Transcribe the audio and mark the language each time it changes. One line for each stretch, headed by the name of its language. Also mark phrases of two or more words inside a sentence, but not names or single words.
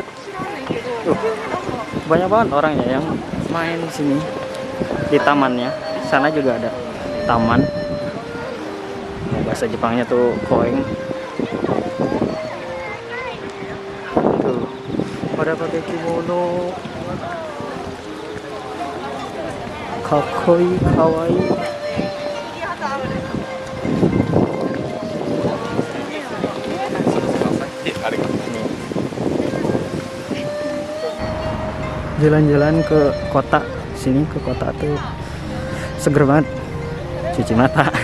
Indonesian: Banyak banget orangnya yang main di sini di tamannya. Sana juga ada taman. Bahasa Jepangnya tuh koeng. Tuh, pada pakai kimono.
Japanese: かっこいい、かわいい.
Indonesian: Jalan-jalan ke kota sini, ke kota tuh seger banget, cuci mata.